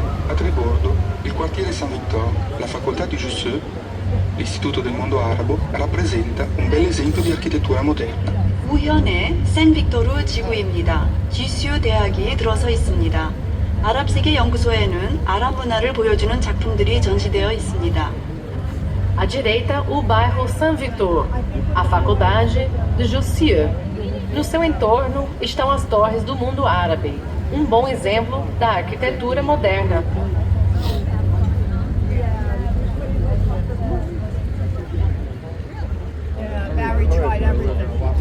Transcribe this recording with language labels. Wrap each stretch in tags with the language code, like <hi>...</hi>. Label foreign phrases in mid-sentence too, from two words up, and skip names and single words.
<it>A tribordo, il quartiere Saint-Victor, la facoltà di Jussieu, l'Istituto del Mondo Arabo, rappresenta un bel esempio di architettura moderna.</it> <ko>우현의 생빅토르 지구입니다. 지슈 대학이 들어서 있습니다. 아랍세계 연구소에는 아랍 문화를 보여주는 작품들이 전시되어 있습니다.</ko> <pt>À direita, o bairro Saint-Victor, a faculdade de Jussieu. No seu entorno estão as torres do mundo árabe, um bom exemplo da arquitetura moderna.</pt> <en>Barry tried everything.</en>